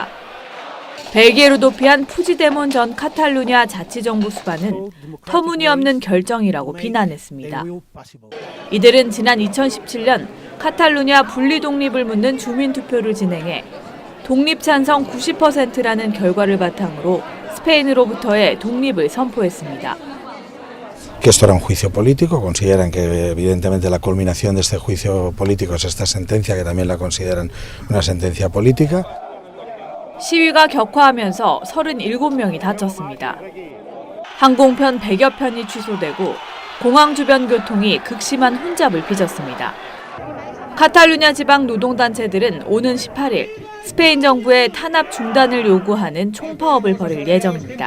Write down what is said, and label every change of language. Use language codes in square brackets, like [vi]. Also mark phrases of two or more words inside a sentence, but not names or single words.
[ko] 벨기에로 도피한 푸지데몬 전 카탈루냐 자치정부 수반은 터무니없는 결정이라고 비난했습니다. 이들은 지난 2017년 카탈루냐 분리 독립을 묻는 주민 투표를 진행해 독립 찬성 90%라는 결과를 바탕으로 스페인으로부터의 독립을 선포했습니다. [es] Que esto era un juicio político, consideran que evidentemente la culminación de este juicio político es esta sentencia, que también la consideran una sentencia política. [ko] 시위가 격화하면서 37명이 다쳤습니다. 항공편 100여 편이 취소되고 공항 주변 교통이 극심한 혼잡을 빚었습니다. 카탈루냐 지방 노동단체들은 오는 18일 스페인 정부의 탄압 중단을 요구하는 총파업을 벌일 예정입니다.